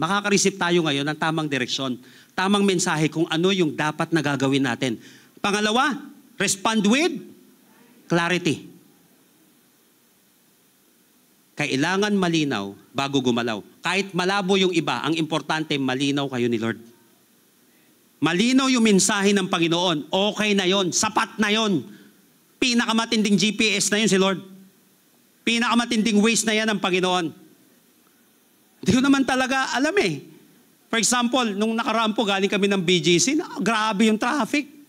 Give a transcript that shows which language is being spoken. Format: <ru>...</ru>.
<tl>Makaka-receive tayo ngayon ng tamang direksyon, tamang mensahe kung ano yung dapat na gagawin natin.</tl> <en>Pangalawa, respond with clarity.</en> <tl>Kailangan malinaw bago gumalaw. Kahit malabo yung iba, ang importante malinaw kayo ni Lord. Malinaw yung mensahe ng Panginoon. Okay na yon, sapat na yon. Pinakamatinding GPS na yun si Lord. Pinakamatinding ways na yan ng Panginoon. Hindi ko naman talaga alam For example, nung nakaraan po galing kami ng BGC, grabe yung traffic.</tl>